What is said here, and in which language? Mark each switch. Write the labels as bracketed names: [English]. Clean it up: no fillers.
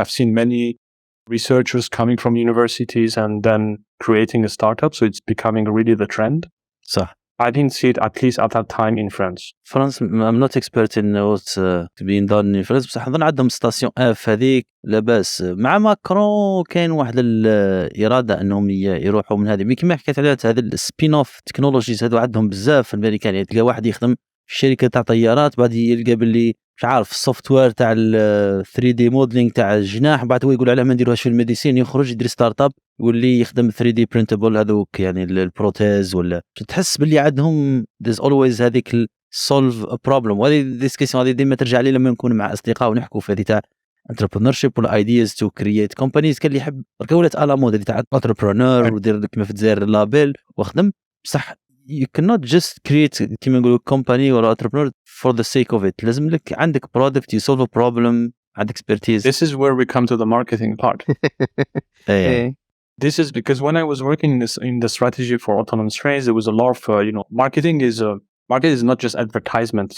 [English] I've seen many researchers coming from universities and then creating a startup, so it's becoming really the trend. [Arabic] صح. [English] I didn't see it, at least at that time, in France. France, I'm not expert in what's being done in France, [Arabic] بصح نظن عندهم ستاسيون اف هذيك لاباس. مع ماكرون كاين واحد الإرادة أنهم يروحوا من هذه، كما حكيت عليها هذا السبين اوف تكنولوجيز هذو عندهم بزاف في الأمريكان. يعني تلقى واحد يخدم في شركة تاع طيارات، بعد يلقى باللي مش عارف السوفت وير تاع ال 3D موديلينغ تاع الجناح، بعد هو يقول علاه ما نديروهاش في الميديسين، يخرج يدير ستارت اب يولي يخدم 3D printable هذوك يعني البروتيز. ولا تحس باللي عندهم [English] there's always [Arabic] هذيك [English] solve a problem. [Arabic] وهذه الديسكسيون هذه ديما ترجع لي لما نكون مع أصدقاء ونحكوا في هذه تاع entrepreneurship ولا [English] ideas to create companies. [Arabic] كان اللي يحب بركا ولات على مود تاع entrepreneur ودير كيما في الجزائر لابيل وخدم. بصح [English] you cannot just create [Arabic] كيما نقولوا [English] company [Arabic] ولا [English] entrepreneur for the sake of it. [Arabic] لازم لك عندك [English] product, you solve a problem, [Arabic] عندك [English] expertise. This is where we come to the marketing part. This is because when I was working in the strategy for autonomous trains, there was a lot of marketing is not just advertisement.